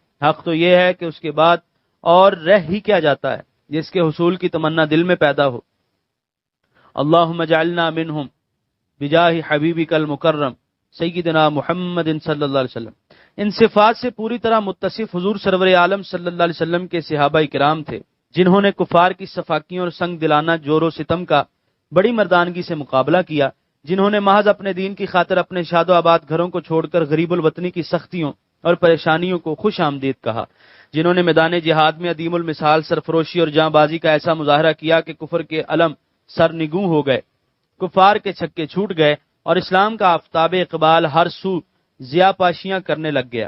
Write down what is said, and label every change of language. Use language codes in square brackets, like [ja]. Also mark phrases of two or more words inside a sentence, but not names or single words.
[ur] حق تو یہ ہے کہ اس کے بعد اور رہ ہی کیا جاتا ہے جس کے حصول کی تمنا دل میں پیدا ہو۔ [ar] اللہم اجعلنا منہم بجاہ حبیبک المکرم سیدنا محمد صلی اللہ علیہ وسلم۔ [ur] ان صفات سے پوری طرح متصف حضور سرور عالم [ar] صلی اللہ علیہ وسلم [ur] کے صحابہ کرام تھے، جنہوں نے کفار کی صفاقیوں اور سنگ دلانہ جور و ستم کا بڑی مردانگی سے مقابلہ کیا، جنہوں نے محض اپنے دین کی خاطر اپنے شاد و آباد گھروں کو چھوڑ کر غریب الوطنی کی سختیوں اور پریشانیوں کو خوش آمدید کہا، جنہوں نے میدان جہاد میں عدیم المثال سرفروشی اور جاں بازی کا ایسا مظاہرہ کیا کہ کفر کے علم سر نگوں ہو گئے، کفار کے چھکے چھوٹ گئے اور اسلام کا آفتاب اقبال ہر سو ضیاء پاشیاں کرنے لگ گیا۔